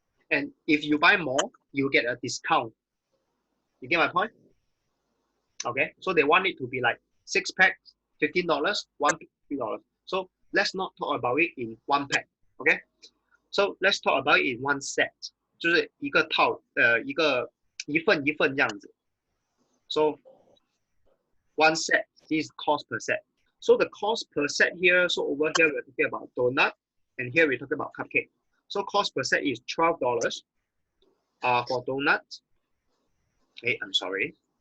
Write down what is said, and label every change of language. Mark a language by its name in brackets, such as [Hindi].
[English] And if you buy more, you get a discount. You get my point? Okay. So they want it to be like 6 packs, $15, 1 pack, $3. So let's not talk about it in 1 pack. Okay. So let's talk about it in 1 set. [Chinese] 就是一个套一份一份这样子。 [English] So one set this is cost per set. So the cost per set here, so over here we're talking about donut, and here we're talking about cupcake. So cost per set is $12 for donut. Hey, I'm sorry.